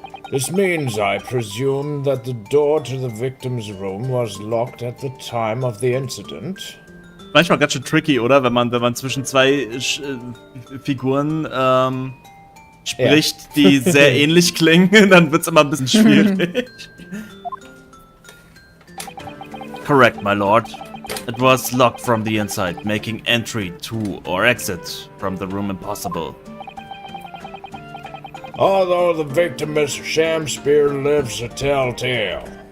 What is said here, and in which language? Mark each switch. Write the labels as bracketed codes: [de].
[en] This means, I presume, that the door to the victim's room was locked at the time of the incident. [de] Manchmal ganz schön tricky, oder? Wenn man zwischen zwei Figuren spricht, die sehr ähnlich klingen, dann wird's immer ein bisschen schwierig. [en] Correct, my lord. It was locked from the inside, making entry to or exit from the room impossible. Although the victim, Mr. Shamspeare, lives to tell tale.